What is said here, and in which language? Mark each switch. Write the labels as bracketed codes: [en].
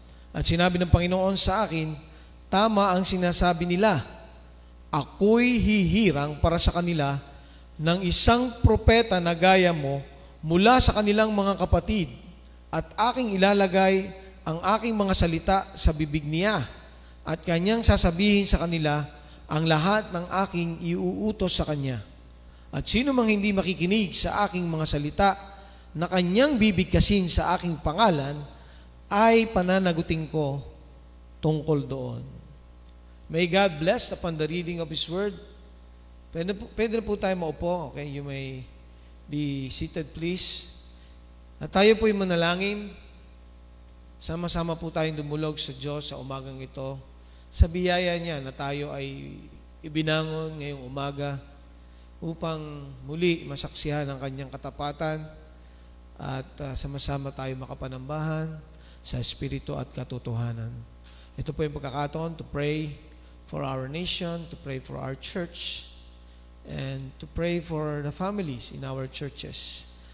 [tl] At sinabi ng Panginoon sa akin, tama ang sinasabi nila, ako'y hihirang para sa kanila ng isang propeta na gaya mo mula sa kanilang mga kapatid, at aking ilalagay ang aking mga salita sa bibig niya, at kanyang sasabihin sa kanila ang lahat ng aking iuutos sa kanya. At sino mang hindi makikinig sa aking mga salita na kanyang bibigkasin sa aking pangalan, ay pananagutin ko tungkol doon. [en] May God bless upon the reading of His Word. [tl] Pwede na po tayo maupo. [en] Okay, you may be seated please. [tl] At tayo po'y manalangin. Sama-sama po tayong dumulog sa Diyos sa umagang ito, sa biyaya niya na tayo ay ibinangon ngayong umaga upang muli masaksihan ang kanyang katapatan at sama-sama tayo makapanambahan sa Espiritu at katotohanan. Ito po yung pagkakataon [en] to pray for our nation, to pray for our church, and to pray for the families in our churches.